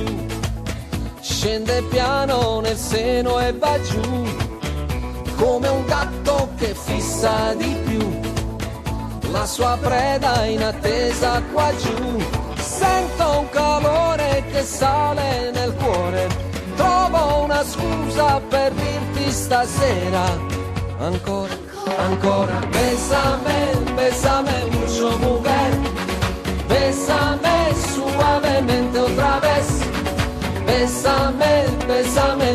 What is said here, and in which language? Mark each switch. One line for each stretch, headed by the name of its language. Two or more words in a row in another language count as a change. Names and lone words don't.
Italian: scende piano nel seno e va giù, come un gatto che fissa di più la sua preda in attesa qua giù. Sento un calore che sale nel cuore, trovo una scusa per dirti stasera ancora, ancora.
Spanish: Bésame, bésame mucho mujer, bésame suavemente otra vez, bésame, bésame